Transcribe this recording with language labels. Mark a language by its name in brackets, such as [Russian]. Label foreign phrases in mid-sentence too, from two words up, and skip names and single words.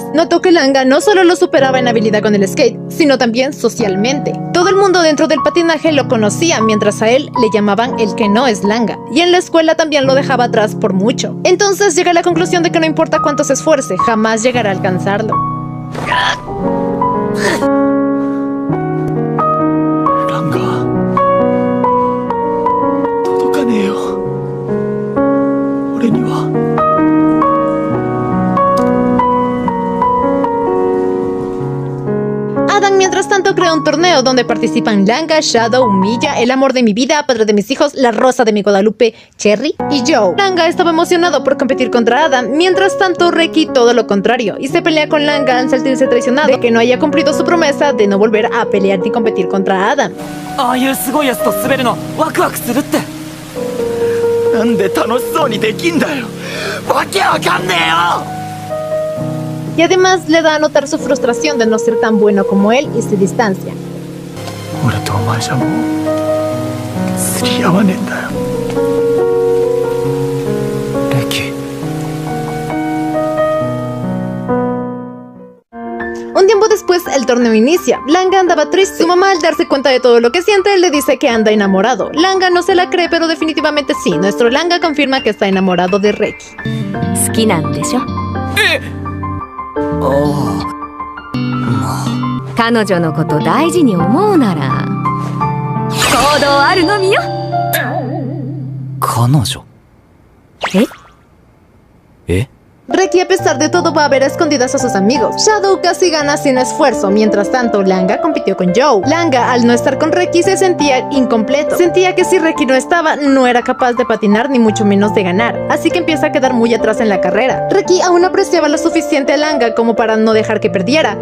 [Spanish] Notó que Langa no solo lo superaba en habilidad con el skate, sino también socialmente. Todo el mundo dentro del patinaje lo conocía, mientras a él le llamaban el que no es Langa, y en la escuela también lo dejaba atrás por mucho. Entonces llega a la conclusión de que no importa cuánto se esfuerce, jamás llegará a alcanzarlo. [Japanese] ランガ届かねえよ俺には [Spanish] Adam, mientras tanto, crea un torneo donde participan Langa, Shadow, Milla, el amor de mi vida, padre de mis hijos, la rosa de mi Guadalupe, Cherry y Joe. Langa estaba emocionado por competir contra Adam, mientras tanto Reki todo lo contrario, y se pelea con Langa al sentirse traicionado de que no haya cumplido su promesa de no volver a pelear ni competir contra Adam. [Japanese] ああいうすごいやつと滑るのワクワクするってなんで楽しそうにできんだよわけわかんねえよ [Spanish] Y además le da a notar su frustración de no ser tan bueno como él y se distancia. [Japanese] 俺とお前じゃもう釣り合わねえんだよレキ [Spanish] Un tiempo después, el torneo inicia. Langa andaba triste. Su mamá, al darse cuenta de todo lo que siente, le dice que anda enamorado. Langa no se la cree, pero definitivamente sí. Nuestro Langa confirma que está enamorado de Reki. [Japanese] 好きなんでしょ彼女のこと大事に思うなら行動あるのみよ彼女え [Spanish] Reki, a pesar de todo, va a ver a escondidas a sus amigos. Shadow casi gana sin esfuerzo. Mientras tanto, Langa compitió con Joe. Langa, al no estar con Reki, se sentía incompleto. Sentía que si Reki no estaba, no era capaz de patinar ni mucho menos de ganar. Así que empieza a quedar muy atrás en la carrera. Reki aún apreciaba lo suficiente a Langa como para no dejar que perdiera.